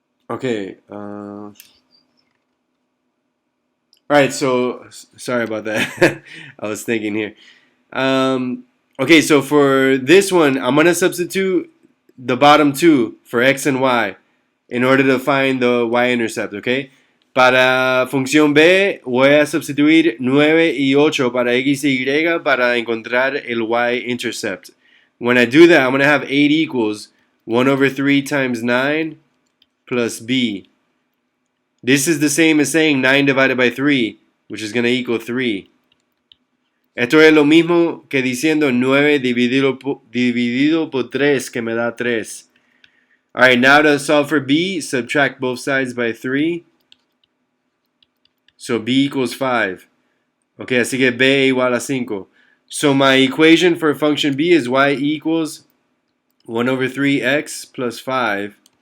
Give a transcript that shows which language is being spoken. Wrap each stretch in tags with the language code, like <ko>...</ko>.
<en>Okay. Alright, so sorry about that. I was thinking here. Okay, so for this one, I'm going to substitute the bottom two for x and y in order to find the y-intercept, okay?</en> <es>Para función B, voy a sustituir 9 y 8 para x y y para encontrar el y-intercept.</es> <en>When I do that, I'm going to have 8 equals 1 over 3 times 9 plus b. This is the same as saying 9 divided by 3, which is going to equal 3.</en> <es>Esto es lo mismo que diciendo 9 dividido por 3, que me da 3.</es> <en>Alright, now to solve for b, subtract both sides by 3. So b equals 5.</en> <es>Okay, así que b igual a 5.</es> <en>So my equation for function b is y equals 1 over 3x plus 5.</en>